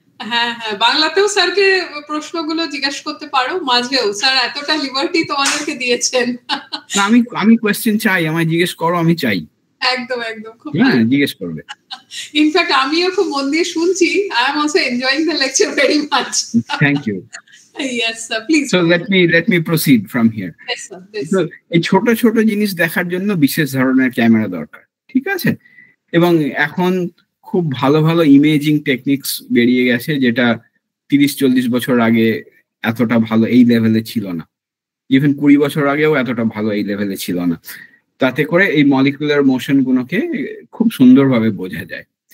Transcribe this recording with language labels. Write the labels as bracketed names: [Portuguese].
[Bangla] হ্যাঁ, বাংলাতেও স্যারকে প্রশ্নগুলো জিজ্ঞেস করতে পারো, মাঝেও স্যার এতটা লিবার্টি তোমাদেরকে দিয়েছেন। না, আমি কোয়েশ্চেন চাই, আমায় জিজ্ঞেস করো, আমি চাই। একদম খুব হ্যাঁ, জিজ্ঞেস করবে। ইনফ্যাক্ট আমিও খুব মন দিয়ে শুনছি। [English] I am also enjoying the lecture very much. Thank you. Yes, sir. Please. So let me proceed from here. Yes, sir. [Bangla] So এই ছোট জিনিস দেখার জন্য বিশেষ ধরনের ক্যামেরা দরকার, ঠিক আছে? এবং এখন খুব ভালো ইমেজিং টেকনিক্স বেরিয়ে গেছে, যেটা 30-40 বছর আগে এতটা ভালো এই লেভেলে ছিল না। ইভেন 20 বছর আগেও এতটা ভালো এই লেভেলে ছিল না। তাতে করে এই মলিকুলার মোশন গুলোকে খুব সুন্দরভাবে বোঝা যায়।